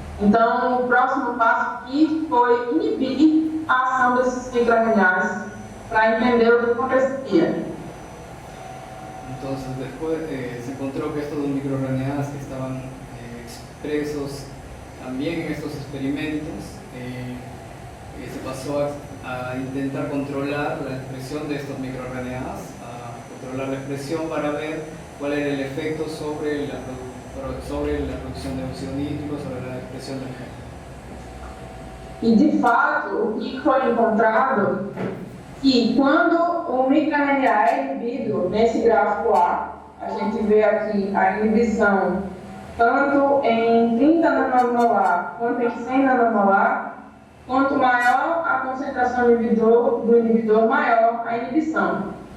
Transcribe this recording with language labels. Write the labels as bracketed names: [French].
[Portuguese] Então, o próximo passo aqui foi inibir a ação desses micro-RNAs para entender o que aconteceria. [Spanish] Entonces, después se encontró que estos microRNAs que estaban expresos también en estos experimentos, se pasó a intentar controlar la expresión de estos microRNAs, a controlar la expresión para ver cuál era el efecto sobre la producción de óxido nítrico, sobre la expresión del gen. [Portuguese] E, de fato, o que foi encontrado que quando o microRNA é inibido, nesse gráfico A, a gente vê aqui a inibição tanto em 30 nanomolar quanto em 100 nanomolar, quanto maior a concentração do inibidor, maior a inibição.